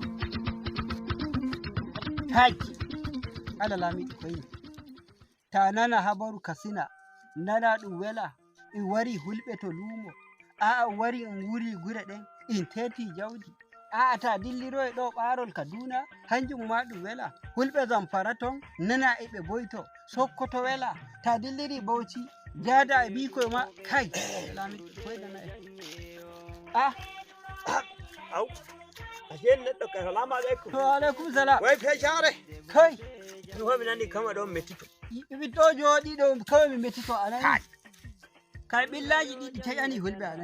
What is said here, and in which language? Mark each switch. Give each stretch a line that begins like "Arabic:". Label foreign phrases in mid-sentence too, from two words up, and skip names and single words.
Fula: taki ala lami koyi ta nana habaru kasina nana ɗum wela in wari hulɓe to lumo a wari in wuri gure ɗen in teti jawdi a ta dilliro e ɗo ɓarol kaduna hanjum ma ɗum wela hulɓe zamfara ton nana e ɓe boyto sokkoto wela ta dilliri bauchi jada e bikoy ma kai lami koyi nana e au ashe neɗɗo ka
Arabic: السلام عليكم to عليكم السلام
Fula: way fecare kai mi homi nani kama ɗon mettito ɓiɗɗo jooɗi ɗo kawai mi mettito anani kay ɓillaji ɗiɗi taƴani hulɓe anani